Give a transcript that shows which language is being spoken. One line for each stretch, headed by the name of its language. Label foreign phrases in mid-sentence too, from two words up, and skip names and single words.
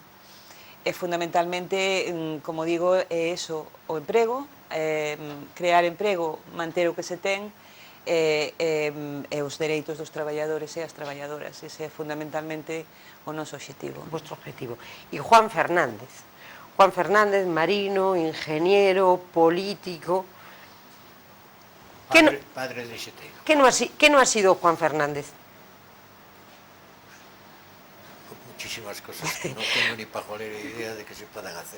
Galician: E fundamentalmente, como digo, é eso, o emprego, crear emprego, manter o que se ten, e os dereitos dos traballadores e as traballadoras. Ese é fundamentalmente o noso obxectivo.
Spanish: Vuestro objetivo. Y Juan Fernández, marino, ingeniero, político. Padre de xeteiro. ¿Qué no ha sido Juan Fernández? Muchísimas cosas que no tengo ni pajolera idea de que se puedan hacer.